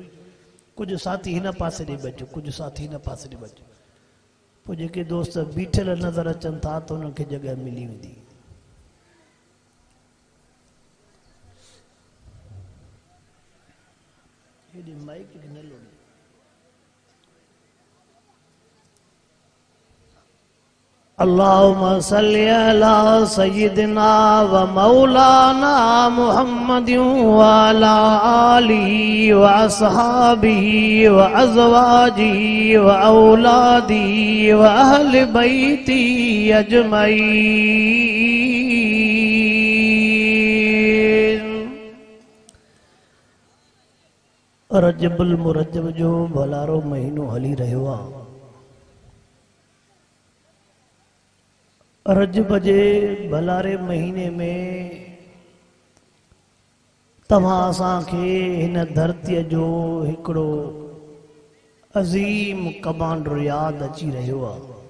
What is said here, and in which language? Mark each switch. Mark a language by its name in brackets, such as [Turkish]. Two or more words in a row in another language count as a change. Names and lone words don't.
[Sindhi] कुझु साथी हिन पासे ॾे बचो, कुझु साथी हिन पासे ॾे बचो। पोइ जेके दोस्त बीठल नज़र अचनि था त उन्हनि खे जॻह मिली वेंदी। हेॾी माइक खे न लोड़ी। [Arabic] اللهم صل على سيدنا ومولانا محمد وعلى آله وأصحابه وأزواجه وأولاده وأهل بيته أجمعين. [Sindhi] रजबुल मुरज्जब जो भलारो महीनो हली रहियो आहे। रजब जे भलारे महीने में तव्हां असांखे हिन धरतीअ जो हिकिड़ो अज़ीम कमांडर याद अची रहियो आहे।